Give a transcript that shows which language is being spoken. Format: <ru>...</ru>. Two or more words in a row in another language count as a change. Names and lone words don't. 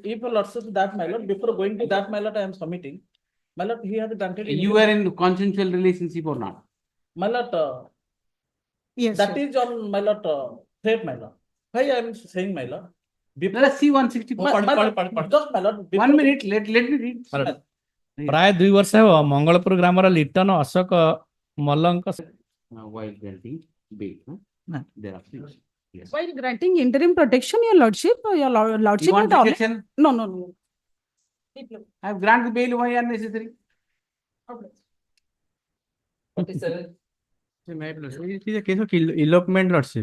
<en>If a lordship that, my lord, before going to that, my lord, I am submitting. My lord, he has granted. You are in consensual relationship or not? My lord, yes, that is on my lord, threat, my lord. Why I am saying, my lord? Let us see 164. Just, my lord. 1 minute, let me read.</en> <or>ପ୍ରାୟ 2 ବର୍ଷ ହେବ ମଙ୍ଗଳପୁର ଗ୍ରାମର ଲିଟନ ଅଶୋକ ମଲ୍ଲଙ୍କ</or> <en>while granting bail. Yes. While granting interim protection, your lordship, your lordship. You want protection? No. I have granted bail. Why unnecessary? It is a case of elopement, lordship.</en>